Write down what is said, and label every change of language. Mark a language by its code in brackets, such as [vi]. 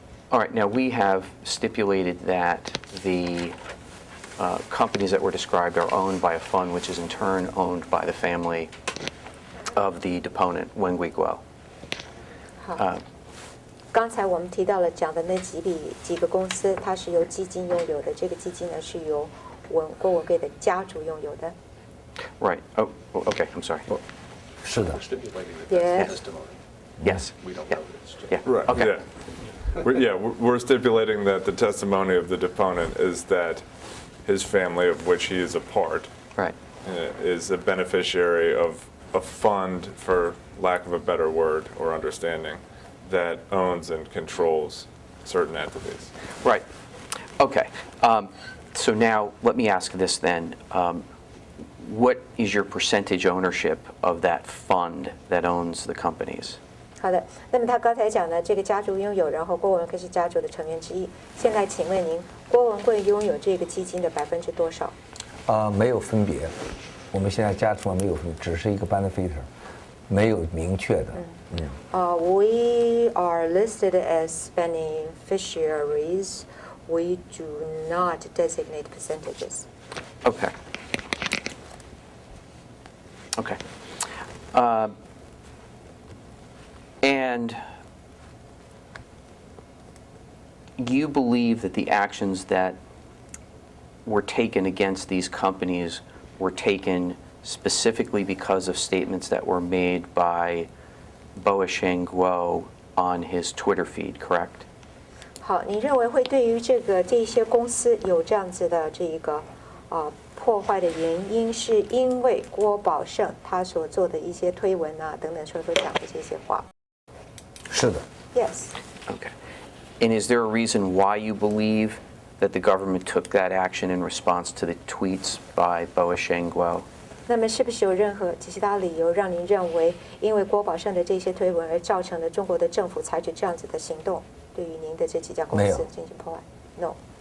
[en] All right, now we have stipulated that the companies that were described are owned by a fund, which is in turn owned by the family of the deponent, Wang Guo. [zh] 好。刚才我们提到了讲的那几个公司，它是由基金拥有的。这个基金呢是由郭文贵的家族拥有的。 [en] Right. Oh, okay. I'm sorry. [zh] 是的。也 [en] Yes. Yeah. Yeah. right. Okay. We're stipulating that the testimony of the deponent is that his family, of which he is a part, Right. is a beneficiary of a fund, for lack of a better word or understanding, that owns and controls certain entities. Right. Okay. So now let me ask this then. What is your percentage ownership of that fund that owns the companies? [zh] 好的，那么他刚才讲的这个家族拥有，然后郭文贵是家族的成员之一。现在请问您，郭文贵拥有这个基金的多少？没有分别，我们现在家族没有分别，只是一个 [en] benefiter， [zh] 没有明确的。 [en] We are listed as beneficiaries. We do not designate percentages. Okay. Okay. And you believe that the actions that were taken against these companies were taken specifically because of statements that were made by Boasheng Guo on his Twitter feed, correct? [zh] 好，你认为会对于这些公司有这样子的这个破坏的原因，是因为郭宝胜他所做的一些推文啊等等所讲的这些话。是的。 [en] Yes. Okay. And is there a reason why you believe that the government took that action in response to the tweets by Boasheng Guo? [zh] 那么是不是有任何其他理由让您认为，因为郭宝胜的这些推文而造成了中国的政府采取这样子的行动，对于您的这几家公司进行破坏 ？ [en] No.